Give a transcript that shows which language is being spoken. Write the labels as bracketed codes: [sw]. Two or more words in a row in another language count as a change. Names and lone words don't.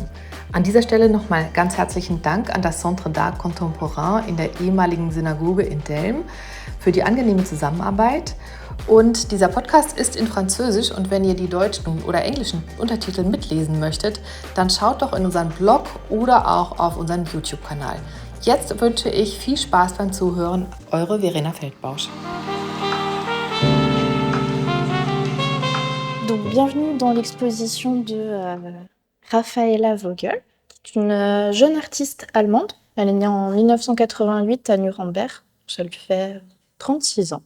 [de] An dieser Stelle nochmal ganz herzlichen Dank an das Centre d'Art Contemporain in der ehemaligen Synagoge in Delm für die angenehme Zusammenarbeit. Und dieser Podcast ist in Französisch und wenn ihr die deutschen oder englischen Untertitel mitlesen möchtet, dann schaut doch in unseren Blog oder auch auf unseren YouTube-Kanal. Jetzt wünsche ich viel Spaß beim Zuhören. Eure Verena Feldbausch. [fr] Donc, bienvenue dans l'exposition de Raffaela Vogel, qui est une jeune artiste allemande. Elle est née en 1988 à Nuremberg, ça lui fait 36 ans.